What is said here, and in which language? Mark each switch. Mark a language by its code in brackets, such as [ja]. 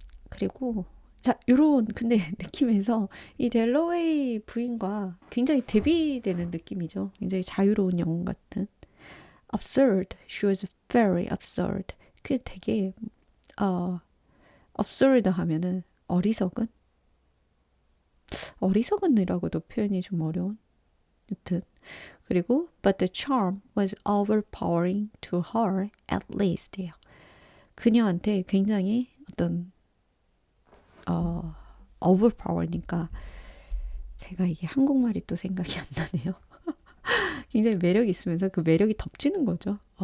[ko] 그리고 자, 요런 근데 느낌에서 이 델러웨이 부인과 굉장히 대비되는 느낌이죠. 굉장히 자유로운 영웅 같은. [en] absurd. She was very absurd. [ko] 그 되게 absurd 하면은 어리석은이라고도 표현이 좀 어려운. 여튼 그리고 [en] but the charm was overpowering to her at least예요. [ko] 그녀한테 굉장히 어떤 overpower니까 제가 이게 한국말이 또 생각이 안 나네요. 굉장히 매력이 있으면서 그 매력이 덮치는 거죠.